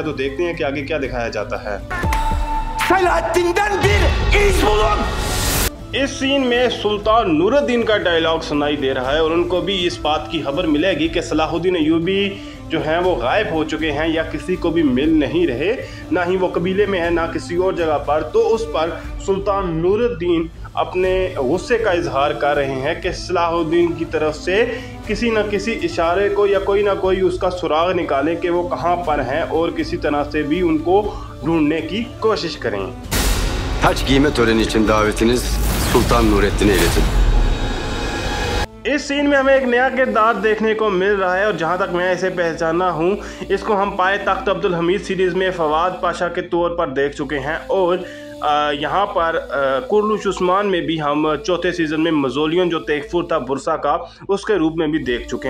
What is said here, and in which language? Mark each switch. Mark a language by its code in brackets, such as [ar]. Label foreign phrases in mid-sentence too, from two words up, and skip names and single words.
[hi] तो देखते हैं कि आगे क्या दिखाया जाता है। इस सीन में सुल्तान नूरुद्दीन का डायलॉग सुनाई दे रहा है और उनको भी इस बात की खबर मिलेगी कि सलाहुद्दीन अय्यूबी जो हैं वो गायब हो चुके हैं या किसी को भी मिल नहीं रहे, ना ही वो कबीले में है ना किसी और जगह पर। तो उस पर सुल्तान नूरुद्दीन अपने गुस्से का इजहार कर रहे हैं कि सलाहुद्दीन की तरफ से किसी न किसी इशारे को या कोई ना कोई उसका सुराग निकालें कि वो कहाँ पर हैं और किसी तरह से भी उनको ढूंढने की कोशिश करें। [tr] Taç giyme töreni için davetiniz Sultan Nurettin'e iletin। [hi] इस सीन में हमें एक नया किरदार देखने को मिल रहा है और जहां तक मैं इसे पहचाना हूं इसको हम पाए तख्त अब्दुल हमीद सीरीज़ में फवाद पाशा के तौर पर देख चुके हैं और यहाँ पर कुर्लुश उस्मान में भी हम चौथे सीज़न में मजोलियन जो तेगफुर था बुरसा का उसके रूप में भी देख चुके हैं।